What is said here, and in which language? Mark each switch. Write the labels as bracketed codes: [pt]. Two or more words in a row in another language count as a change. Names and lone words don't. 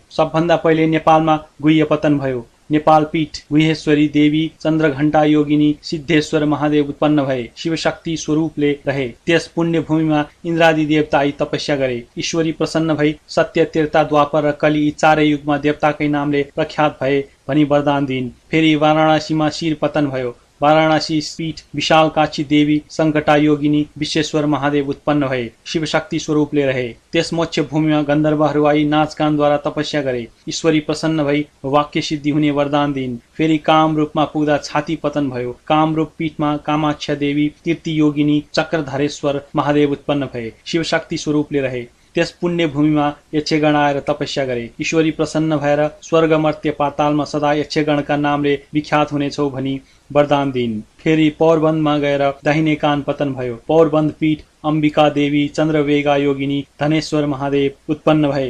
[ne] सबभन्दा पहिले नेपालमा गुह्य पतन भयो। नेपाल पीठ गुहेश्वरी देवी, चन्द्रघण्टा योगिनी, सिद्धेश्वर महादेव उत्पन्न भए। शिवशक्ति स्वरूपले रहे। त्यस पुण्य भूमिमा इन्द्रादि देवता आई तपस्या गरे। ईश्वरी प्रसन्न भई सत्य, त्रेता, द्वापर र कली यी चारै युगमा देवताकै नामले प्रख्यात भए भनी वरदान दिइन्। फेरि वाराणसीमा शिर पतन भयो। वाराणसी पीठ विशाल काक्षी देवी, सङ्कटा योगिनी, विश्वेश्वर महादेव उत्पन्न भए। शिवशक्ति स्वरूपले रहे। त्यस मोक्ष भूमिमा गन्धर्वहरू आई नाचगानद्वारा तपस्या गरे। ईश्वरी प्रसन्न भई वाक्य सिद्धि हुने वरदान दिइन्। फेरि काम रूपमा पुग्दा छाती पतन भयो। कामरूप पीठमा कामाख्या देवी, कीर्ति योगिनी, चक्रधरेश्वर महादेव उत्पन्न भए। शिवशक्ति स्वरूपले रहे। त्यस पुण्य भूमिमा यक्षगण आएर तपस्या गरे। ईश्वरी प्रसन्न भएर स्वर्ग मर्त्य पातालमा सदा यक्षगणका नामले विख्यात हुनेछौ भनी वरदान दिइन्। फेरि पौरबन्दमा गएर दाहिने कान पतन भयो। पौरबन्द पीठ अम्बिका देवी, चन्द्रवेगा योगिनी, धनेश्वर महादेव उत्पन्न भए।